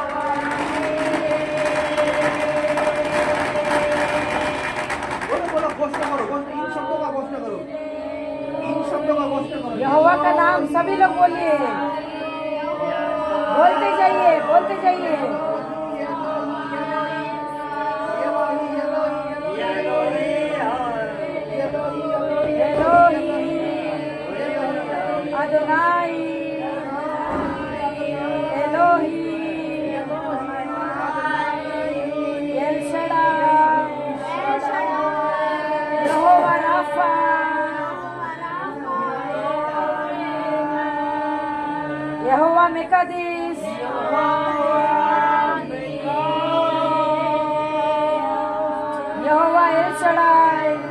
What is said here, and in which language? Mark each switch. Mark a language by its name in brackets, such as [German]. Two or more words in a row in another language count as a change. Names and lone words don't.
[Hindi] बोलो घोषणा करो इन शब्दों का घोषणा करो इन शब्दों का घोषणा करो यहोवा का नाम सभी लोग बोलिए, बोलते जाइए, बोलते जाइए। Adonai, Elohim, El Shaddai, Yehovah Rapha, Yehovah Mekadis, Yehovah El Shaddai,